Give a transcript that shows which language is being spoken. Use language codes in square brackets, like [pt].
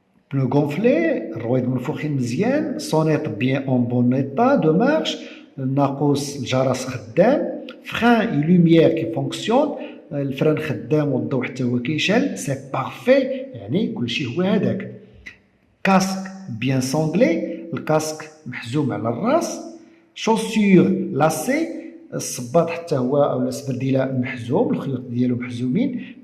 [fr] Pneus gonflés, [ar] الرويد منفوخين مزيان. [fr] sonnette bien en bon état de marche. [ar] ناقوس الجرس خدام. [fr] frein et lumière qui fonctionne. [ar] الفران خدام والضوء حتى هو كيشعل. [fr] c'est parfait. [ar] يعني كلشي هو هذاك. [fr] casque bien sanglé. [ar] الكاسك محزوم على الراس. [fr] chaussures lacées. [ar] الصباط حتى هو او السبرديله محزوم، الخيوط ديالو محزومين.